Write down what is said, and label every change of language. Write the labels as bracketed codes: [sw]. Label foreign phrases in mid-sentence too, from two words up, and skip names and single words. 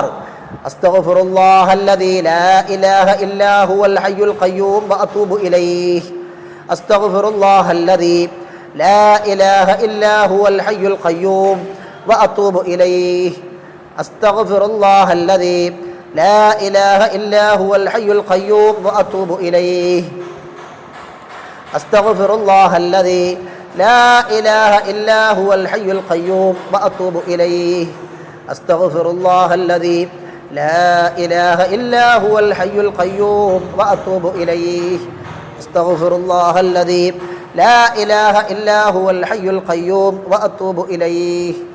[ar] أستغفر الله الذي لا إله إلا هو الحي القيوم وأتوب إليه أستغفر الله الذي لا إله إلا هو الحي القيوم وأتوب إليه أستغفر الله الذي لا إله إلا هو الحي القيوم وأتوب إليه അസ്തഗ്ഫിറുല്ലാഹല്ലദീ لا إله إلا هو الحي القيوم وأتوب إليه أستغفر الله الذي لا إله إلا هو الحي القيوم وأتوب إليه أستغفر الله الذي لا إله إلا هو الحي القيوم وأتوب إليه